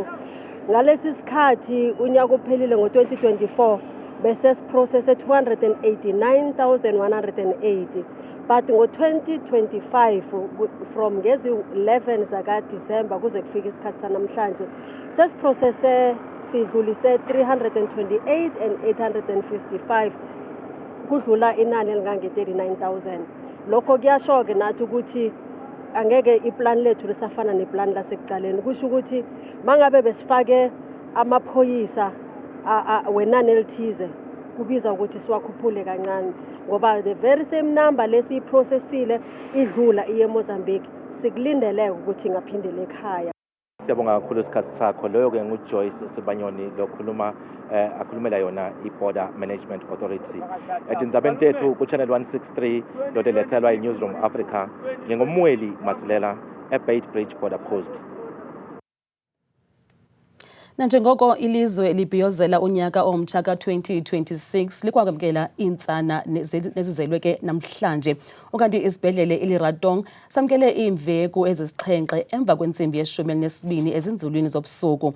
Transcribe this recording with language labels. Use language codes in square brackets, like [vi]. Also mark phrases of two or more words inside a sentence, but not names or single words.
[nr] Ngalesi sikhathi unyaka uphelile ngo2024 bese process 289,180, but ngo2025 from ngezi 11 zaka December kuze kufika isikhathi sanamhlanje sesiprocesse sidlulise 328,855 kudlula inani elingange 39,000. Lokho kuyasho ke nathi ukuthi angeke iplan lethu lisafana neplan lasekuqaleni, kusho ukuthi mangabe besifake amaphoyisa wenani elithize kubiza ukuthi siwakhuphule kancane ngoba [en] the very same number [nr] lesiyiprocessile idlula iye eMozambique sikulindeleke ukuthi ingaphindele ekhaya. Siyabonga kakhulu isikhathi sakho. Loyo ke nguJoyce Sibanyoni lokhuluma akhulumela yona iBorder Management Authority. [ss] Etindzabeni tethu ku Channel 163 lodelethelwa iNewsroom Africa ngingoMweli Masilela eBait Bridge border post. [xh] Nanjengoko ilizwe libhiyozela unyaka omtsha ka-2026 likwamkela intsana nezizelwe ke namhlanje. Ukanti isibhedlele iLeratong samkele iimveku ezisixhenxe emva kwentsimbi ye-12 ezinzulwini zobusuku.